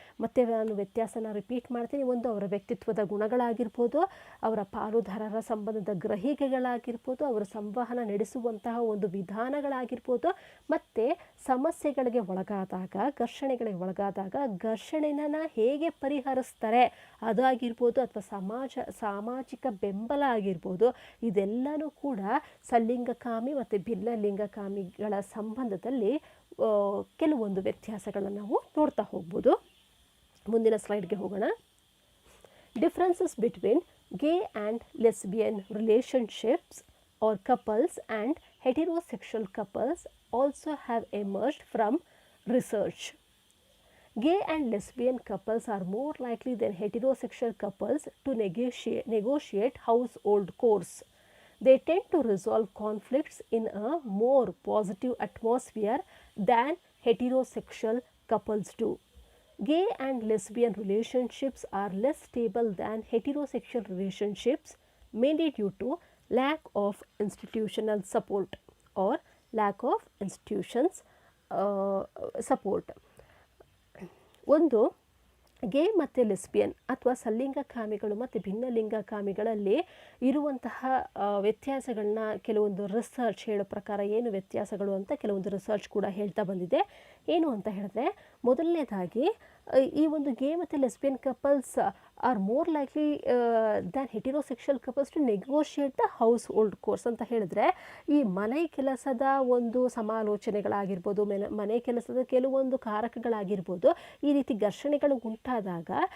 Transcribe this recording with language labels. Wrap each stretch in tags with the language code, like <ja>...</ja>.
<kn>ಮತ್ತು ನಾನು ವ್ಯತ್ಯಾಸನ ರಿಪೀಟ್ ಮಾಡ್ತೀನಿ. ಒಂದು ಅವರ ವ್ಯಕ್ತಿತ್ವದ ಗುಣಗಳಾಗಿರ್ಬೋದು, ಅವರ ಪಾಲುದಾರರ ಸಂಬಂಧದ ಗ್ರಹಿಕೆಗಳಾಗಿರ್ಬೋದು, ಅವರ ಸಂವಹನ ನಡೆಸುವಂತಹ ಒಂದು ವಿಧಾನಗಳಾಗಿರ್ಬೋದು, ಮತ್ತು ಸಮಸ್ಯೆಗಳಿಗೆ ಒಳಗಾದಾಗ, ಘರ್ಷಣೆಗಳಿಗೆ ಒಳಗಾದಾಗ ಘರ್ಷಣೆನ ಹೇಗೆ ಪರಿಹರಿಸ್ತಾರೆ ಅದಾಗಿರ್ಬೋದು, ಅಥವಾ ಸಾಮಾಜಿಕ ಬೆಂಬಲ ಆಗಿರ್ಬೋದು, ಇದೆಲ್ಲನೂ ಕೂಡ ಸಲ್ಲಿಂಗಕಾಮಿ ಮತ್ತು ಭಿನ್ನಲಿಂಗಕಾಮಿಗಳ ಸಂಬಂಧದಲ್ಲಿ ಕೆಲವೊಂದು ವ್ಯತ್ಯಾಸಗಳನ್ನು ನಾವು ನೋಡ್ತಾ ಹೋಗ್ಬೋದು. ಮುಂದಿನ ಸ್ಲೈಡ್ಗೆ ಹೋಗೋಣ.</kn> <en>Differences between gay and lesbian relationships or couples and heterosexual couples also have emerged from research. Gay and lesbian couples are more likely than heterosexual couples to negotiate household chores. They tend to resolve conflicts in a more positive atmosphere than heterosexual couples do. Gay and lesbian relationships are less stable than heterosexual relationships, mainly due to lack of institutional support or lack of institutions support.</en> <kn>ಒಂದು ಗೇ ಮತ್ತು lesbian ಅಥವಾ ಸಲ್ಲಿಂಗಕಾಮಿಗಳು ಮತ್ತು ಭಿನ್ನಲಿಂಗಕಾಮಿಗಳಲ್ಲಿ ಇರುವಂತಹ ವ್ಯತ್ಯಾಸಗಳನ್ನ ಕೆಲವೊಂದು research ಹೇಳೋ ಪ್ರಕಾರ ಏನು ವ್ಯತ್ಯಾಸಗಳು ಅಂತ ಕೆಲವೊಂದು ರಿಸರ್ಚ್ ಕೂಡ ಹೇಳ್ತಾ ಬಂದಿದೆ. ಏನು ಅಂತ ಹೇಳಿದ್ರೆ, ಮೊದಲನೇದಾಗಿ ಈ ಒಂದು ಗೇ ಮತ್ತು lesbian</kn> <en>couples are more likely than heterosexual couples to negotiate the household chores</en> <kn>ಅಂತ ಹೇಳಿದ್ರೆ, ಈ ಮನೆ ಕೆಲಸದ ಒಂದು ಸಮಾಲೋಚನೆಗಳಾಗಿರ್ಬೋದು, ಮನೆ ಕೆಲಸದ ಕೆಲವೊಂದು ಕಾರಕಗಳಾಗಿರ್ಬೋದು, ಈ ರೀತಿ ಘರ್ಷಣೆಗಳು ಉಂಟಾದಾಗ</kn>